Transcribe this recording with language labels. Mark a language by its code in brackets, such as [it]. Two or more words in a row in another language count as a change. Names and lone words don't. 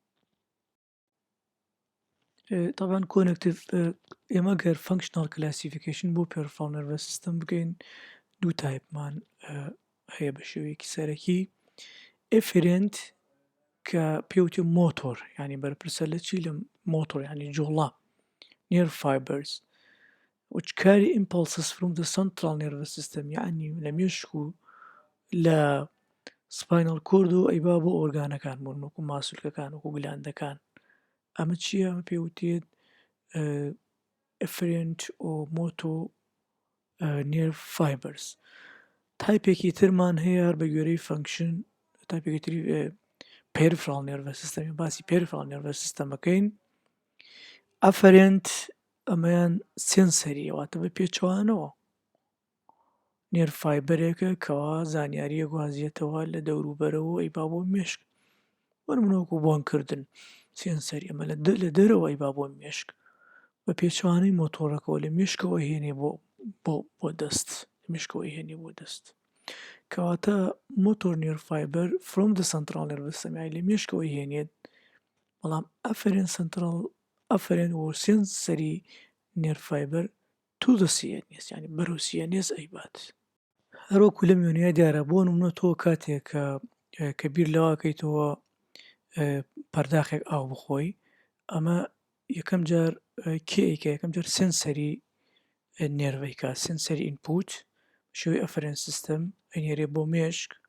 [ckb] طبعاً کۆنیکتیڤ ئێمە گەر [en] functional classification [ckb] بۆ [en] peripheral nervous system [ckb] بگەین، دوو تایپمان هەیە بە شێوەیەکی سەرەکی. ئێفرێنت کە پێوتێ مۆتۆر، ینی بەرپرسە لە چی؟ لە مۆتۆر، ینی جوڵە، [en] nerve fibers which carry impulses from the central nervous system، [ckb] یعنی لە مێشک و لە [en] spinal cord [ckb] و ئەیبا بۆ ئۆرگانەکان بوون، وەکو ماسوولکەکان، وەکو گلاندەکان. ئەمە چییە؟ ئەمە پێوتێت ئەفرێنت و مۆتۆ [en] nerve fibers. [ckb] تایپێکی ترمان هەیە بە گوێرەی فانکشن، تایپێکی تری [en] peripheral nervous system. [ckb] باسی پێرفرال نێرڤەس سیستەمەکەین. ئەفرێنت ئەمەیان سێنسەری، واتە بە پێچەوانەوە نێرڤ فایبەرێکە کەوا زانیاریە گوازیێتەوە لە دەوروبەرەوە ئەیبا بۆ مێشک، وەرمونەوەکو بۆنکردن سێنسەری. ئەمە لە دەرەوە ئەیبا بۆ مێشک بە پێچەوانەی مۆتۆرەکەەوە لە مێشکەوە هێنێ بۆ دەست، لە مێشکەوە هێنێ بۆ دەست، کەواتە [en] motor nerve fiber from the central nervous system، [ckb] لە مێشکەوە هێنێت. بەڵام ئەفرێن و سێنسەری [en] nerve fiber to the CNS، [ckb] ینی بەرەو CNS ئەیبات. هەروەکو لەم وێنەیە دیارە. بۆ نمونە تۆ کاتێک کە بیر لەواکەیتەوە پەرداخێک ئاو بخۆی، ئەمە یەکەم جار کێیکە، یەکەم جار سێنسەری نێرڤیکا، [en] sensory input [ckb] شێوەی ئەفرێن سیستەم ئەنێرێ بۆ مێشک.